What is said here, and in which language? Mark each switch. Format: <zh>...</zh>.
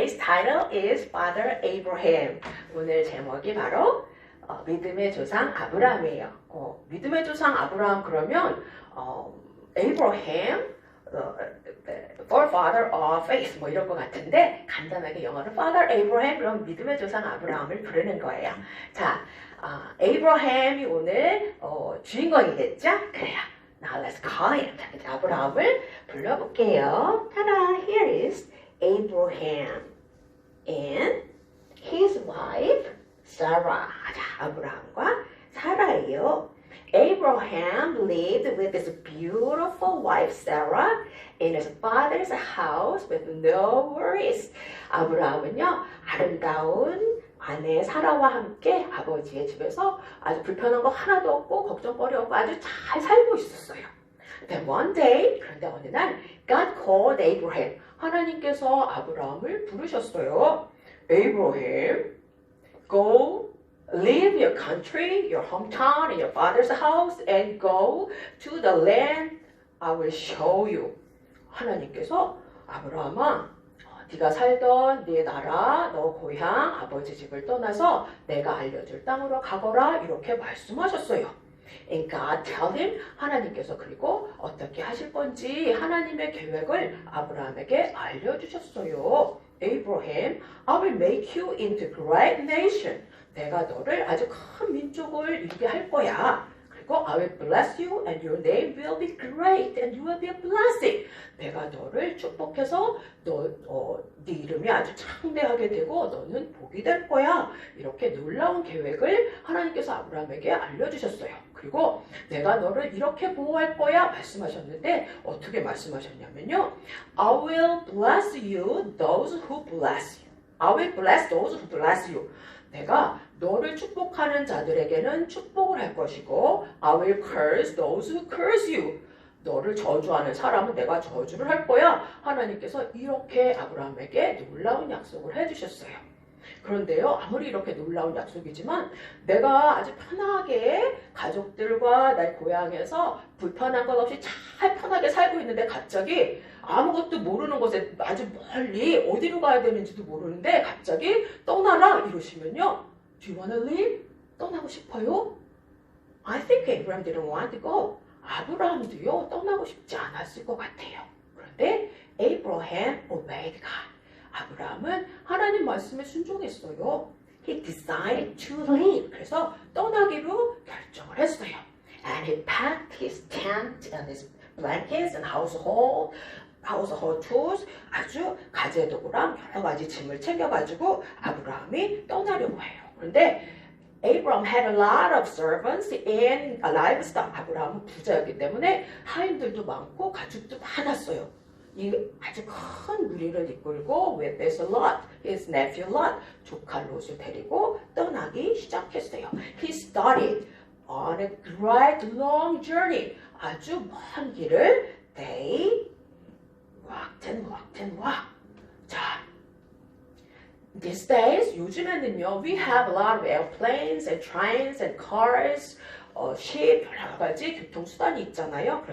<en>title is Father Abraham.</en> <ko>오늘 제목이 바로 믿음의 조상 아브라함이에요. 믿음의 조상 아브라함 그러면</ko> <en>Abraham, forefather of faith</en> <ko>뭐 이럴 것 같은데 간단하게 영어로 Father Abraham 그럼 믿음의 조상 아브라함을 부르는 거예요. 자, 에이브라함이 오늘 주인공이겠죠? 그래요.</ko> <en>Now let's call him.</en> <ko>자, 아브라함을 불러볼게요.</ko> <en>타다, here is Abraham and his wife Sarah.</en> <ko>자, 아브라함과 사라예요.</ko> <en>Abraham lived with his beautiful wife Sarah in his father's house with no worries.</en> <ko>아브라함은요, 아름다운 아내 사라와 함께 아버지의 집에서 아주 불편한 거 하나도 없고 걱정거리 없고 아주 잘 살고 있었어요.</ko> <en>Then one day,</en> <ko>그런데 어느 날</ko> <en>God called Abraham.</en> <ko>하나님께서 아브라함을 부르셨어요.</ko> <en>Abraham, go leave your country, your hometown, and your father's house and go to the land I will show you.</en> <ko>하나님께서 아브라함아 네가 살던 네 나라, 너 고향, 아버지 집을 떠나서 내가 알려줄 땅으로 가거라 이렇게 말씀하셨어요.</ko> <en>And God told him,</en> <ko>하나님께서 그리고 어떻게 하실 건지 하나님의 계획을 아브라함에게 알려주셨어요.</ko> <en>Abraham, I will make you into great nation.</en> <ko>내가 너를 아주 큰 민족을 이루게 할 거야. 그리고</ko> <en>I will bless you and your name will be great and you will be a blessing.</en> <ko>내가 너를 축복해서 네 이름이 아주 창대하게 되고 너는 복이 될 거야. 이렇게 놀라운 계획을 하나님께서 아브라함에게 알려주셨어요. 그리고 내가 너를 이렇게 보호할 거야 말씀하셨는데 어떻게 말씀하셨냐면요.</ko> <en>I will bless you those who bless you. I will bless those who bless you.</en> <ko>내가 너를 축복하는 자들에게는 축복을 할 것이고</ko> <en>I will curse those who curse you.</en> <ko>너를 저주하는 사람은 내가 저주를 할 거야. 하나님께서 이렇게 아브라함에게 놀라운 약속을 해주셨어요. 그런데요, 아무리 이렇게 놀라운 약속이지만 내가 아주 편하게 가족들과 내 고향에서 불편한 것 없이 잘 편하게 살고 있는데 갑자기 아무것도 모르는 곳에 아주 멀리 어디로 가야 되는지도 모르는데 갑자기 떠나라 이러시면요.</ko> <en>Do you want to leave?</en> <ko>떠나고 싶어요?</ko> <en>I think Abraham didn't want to go.</en> <ko>아브라함도요 떠나고 싶지 않았을 것 같아요. 그런데</ko> <en>Abraham obeyed God.</en> <ko>아브라함은 하나님 말씀에 순종했어요.</ko> <en>He decided to leave.</en> <ko>그래서 떠나기로 결정을 했어요.</ko> <en>And he packed his tent and his blankets and household tools.</en> <ko>아주 가재도구랑 여러 가지 짐을 챙겨가지고 아브라함이 떠나려고 해요. 그런데</ko> <en>Abraham had a lot of servants and livestock.</en> <ko>아브라함은 부자였기 때문에 하인들도 많고 가축도 많았어요. 이 아주 큰 무리를 이끌고</ko> <en>with his Lot, his nephew Lot,</en> <ko>조카 롯을 데리고 떠나기 시작했어요.</ko> <en>He started on a great long journey.</en> <ko>아주 먼 길을</ko> <en>they walked and walked and walked. 자, these days</en> <ko>요즘에는요,</ko> <en>we have a lot of airplanes and trains and cars, ship</en> <ko>여러 가지 교통수단이 있잖아요.</ko>